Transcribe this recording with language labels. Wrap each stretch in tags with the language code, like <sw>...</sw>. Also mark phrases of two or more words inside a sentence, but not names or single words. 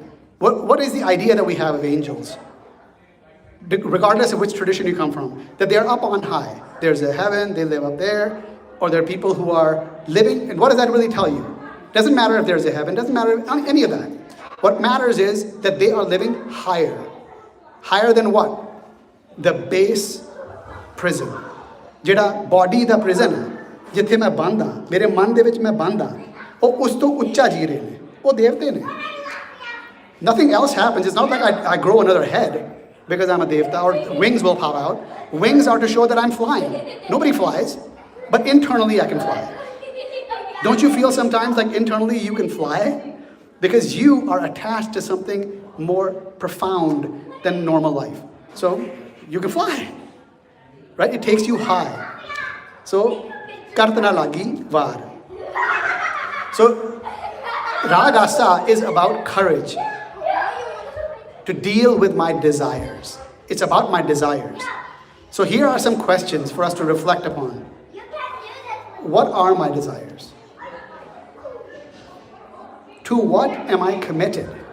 <en>What is the idea that we have of angels? Regardless of which tradition you come from, that they are up on high. There's a heaven, they live up there, or there are people who are living, and what does that really tell you? Doesn't matter if there's a heaven, doesn't matter any of that. What matters is that they are living higher. Higher than what? The base prison.</en> <pa>ਜਿਹੜਾ body ਦਾ prison ਹੈ ਜਿੱਥੇ ਮੈਂ ਬੰਦ ਹਾਂ ਮੇਰੇ ਮਨ ਦੇ ਵਿੱਚ ਮੈਂ ਬੰਦ ਹਾਂ ਉਹ ਉਸ ਤੋਂ ਉੱਚਾ ਜੀ ਰਹੇ ਨੇ ਉਹ ਦੇਵਤੇ ਨੇ</pa> <en>nothing else happens. It's not like I grow another head because I'm a devta or wings will pop out. Wings are to show that I'm flying. Nobody flies, but internally I can fly. Don't you feel sometimes like internally you can fly? Because you are attached to something more profound than normal life. So you can fly. Right? It takes you high. So, kartana lagi var. So, ragasa is about courage to deal with my desires. It's about my desires. So here are some questions for us to reflect upon. What are my desires? To what am I committed?</en>